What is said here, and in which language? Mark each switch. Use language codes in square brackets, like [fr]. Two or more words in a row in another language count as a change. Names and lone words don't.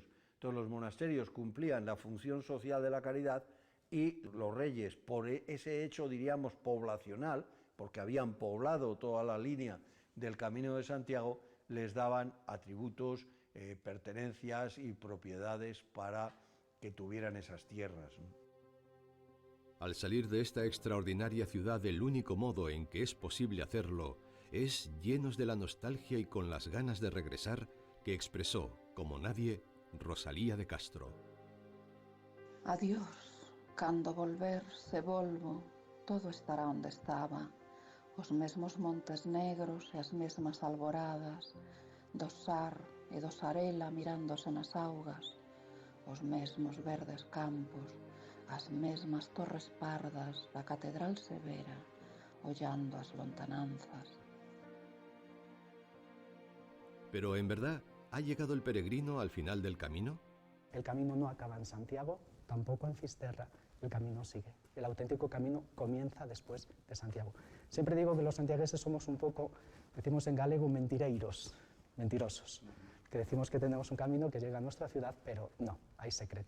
[es] Entonces los monasterios cumplían la función social de la caridad y los reyes, por ese hecho, diríamos, poblacional, porque habían poblado toda la línea del Camino de Santiago, les daban atributos, pertenencias y propiedades para que tuvieran esas tierras. Al salir de esta extraordinaria ciudad, el único modo en que es posible hacerlo es llenos de la nostalgia y con las ganas de regresar que expresó, como nadie, Rosalía de Castro. [gl] Adiós, cando volver se volvo, todo estará onde estaba, os mesmos montes negros e as mesmas alboradas, do Sar e do Sarela mirándose nas augas, os mesmos verdes campos, as mesmas torres pardas da Catedral Severa, ollando as lontananzas. [es] Pero en verdad, ¿ha llegado el peregrino al final del camino? El camino no acaba en Santiago, tampoco en Fisterra, el camino sigue. El auténtico camino comienza después de Santiago. Siempre digo que los santiagueses somos un poco, decimos en galego, mentireiros, mentirosos, que decimos que tenemos un camino que llega a nuestra ciudad, pero no, hay secreto.